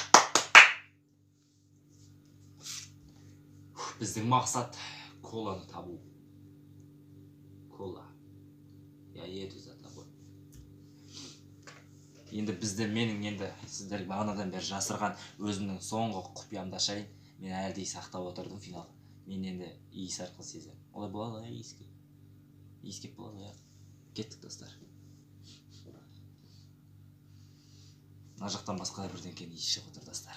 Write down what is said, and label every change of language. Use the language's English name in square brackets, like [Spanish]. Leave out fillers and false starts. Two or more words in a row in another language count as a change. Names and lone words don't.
[Kazakh] Біздің мақсат коланы табу. Кола. [Russian] Я еду за тобой. [Kazakh] Енді бізде менің енді сіздерге бағанадан бері жасырған өзімнің соңғы құпиямды ашайын. Мен әлі де сақтап отырдым финалға. Мен енді иіс арқылы сеземін. Олай болады ғой иіске. Иіскеп болады ғой. Кеттік достар. Мына жақтан басқа да бірдеңкені иіс шығып отыр достар.